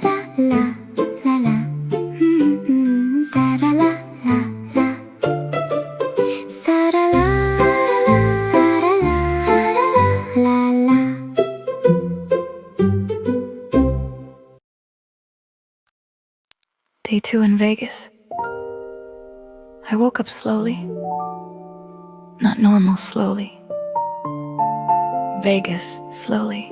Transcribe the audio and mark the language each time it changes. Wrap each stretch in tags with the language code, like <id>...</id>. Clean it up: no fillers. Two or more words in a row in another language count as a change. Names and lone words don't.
<en>la la la. Sa-ra la la la. Sa-ra la sa-ra la sa-ra la la la. Day 2 in Vegas. I woke up slowly. Not normal slowly. Vegas slowly.</en>